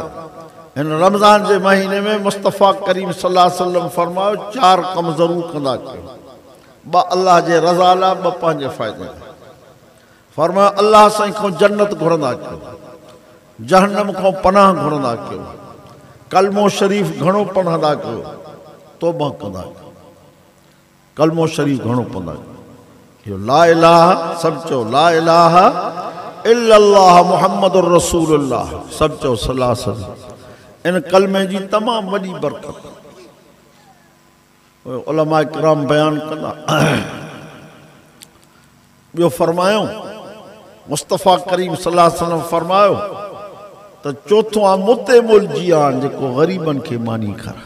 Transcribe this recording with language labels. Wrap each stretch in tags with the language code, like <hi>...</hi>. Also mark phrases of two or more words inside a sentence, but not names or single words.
<sd>हिन रमज़ान जे महीने में मुस्तफ़ा करीम</sd> <ar>صلى الله عليه وسلم</ar> <sd>फरमायो 4 कम ज़रूर कंदा कयो, 2 अल्लाह जे रज़ा लाइ, 2 पंहिंजे फ़ाइदे लाइ। फरमायो अल्लाह साईं खां जन्नत घुरंदा कयो, जहन्नम खां पनाह घुरंदा कयो, कलमो शरीफ़ घणो पढ़ंदा कयो, तौबा कंदा कयो, कलमो शरीफ़ घणो पढ़ंदा कयो।</sd> <ar>لا إله,</ar> <sd>सब चओ</sd> <ar>لا إله إلا الله محمد رسول الله,</ar> <sd>सब चओ</sd> <ar>صلى الله عليه وسلم.</ar> <sd>इन कलमे जी तमाम वॾी बरकत उलमा किराम बयान कंदा। ॿियो फरमायो मुस्तफ़ा करीम</sd> <ar>صلى الله عليه وسلم</ar> <sd>फरमायो त चौथों आहे मुते मुल जियान, जेको ग़रीबन खे मानी खाए।</sd>